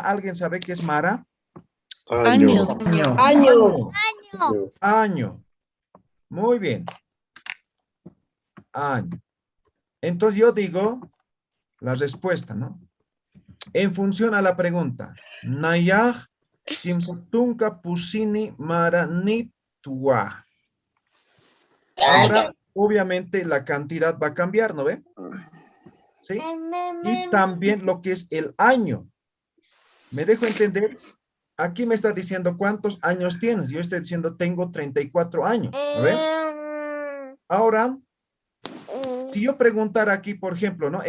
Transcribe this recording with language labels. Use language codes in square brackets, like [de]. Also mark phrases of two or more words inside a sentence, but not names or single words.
[es] ¿Alguien sabe qué es Mara? Año. Año. Muy bien. Año. Entonces yo digo la respuesta, ¿no? En función a la pregunta. [ay] Nayaj timputunka pusini Mara nitua. [es] Ahora, obviamente la cantidad va a cambiar, ¿no ve? ¿Sí? Y también lo que es el año. ¿Me dejo entender? Aquí me está diciendo cuántos años tienes. Yo estoy diciendo tengo 34 años. ¿No ve? Ahora, si yo preguntara aquí, por ejemplo, ¿no?